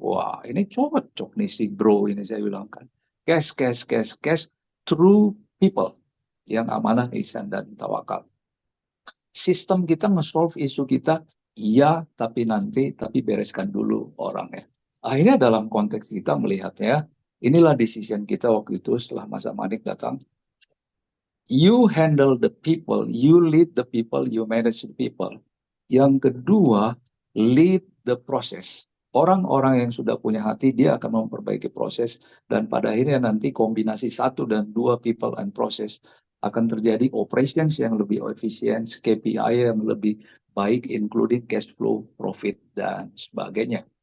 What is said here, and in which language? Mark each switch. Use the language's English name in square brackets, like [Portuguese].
[Indonesian] Wah, ini cocok nih si bro ini saya bilang kan. [English] Cash, cash, cash, cash through people [Indonesian] yang amanah, ihsan, dan tawakal. Sistem kita nge-solve isu kita, iya, tapi bereskan dulu orangnya. Akhirnya dalam konteks kita melihatnya, inilah decision kita waktu itu setelah masa Manik datang. [English] You handle the people, you lead the people, you manage the people. [Indonesian] Yang kedua, [English] lead the process. [Indonesian] Orang-orang yang sudah punya hati, dia akan memperbaiki proses. Dan pada akhirnya nanti kombinasi 1 dan 2 [English] people and process [Indonesian] akan terjadi operations yang lebih efisien, KPI yang lebih baik, [English] including cash flow, profit, [Indonesian] dan sebagainya.